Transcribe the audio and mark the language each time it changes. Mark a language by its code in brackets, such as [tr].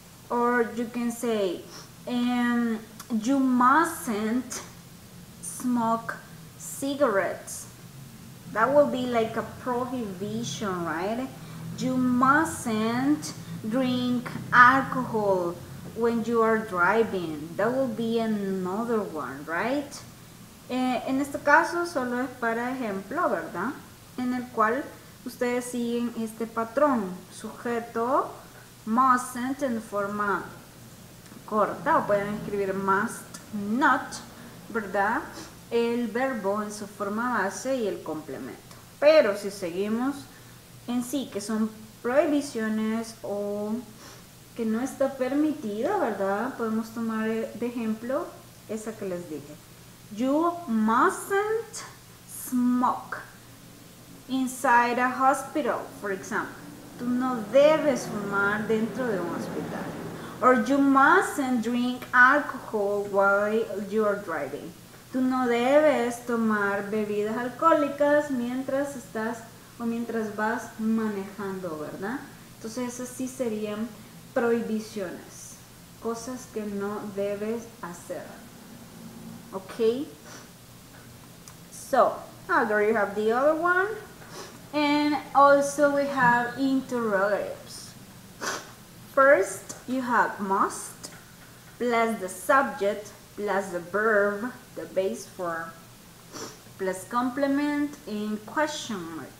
[en] Or you can say, you mustn't smoke cigarettes. That will be like a prohibition, right? You mustn't drink alcohol when you are driving. That will be another one, right? [es] En este caso solo es para ejemplo, ¿verdad? En el cual ustedes siguen este patrón. Sujeto mustn't en forma corta, o pueden escribir must not, ¿verdad? El verbo en su forma base y el complemento. Pero si seguimos en sí, que son prohibiciones o que no está permitida, ¿verdad? Podemos tomar de ejemplo esa que les dije. [en] You mustn't smoke inside a hospital, for example. [es] Tú no debes fumar dentro de un hospital. [en] Or you mustn't drink alcohol while you are driving. [es] Tú no debes tomar bebidas alcohólicas mientras estás o mientras vas manejando, ¿verdad? Entonces esas sí serían prohibiciones, cosas que no debes hacer. [en] Okay? So, there you have the other one. And also we have interrogatives. First, you have must plus the subject plus the verb, the base form, plus complement in question mark.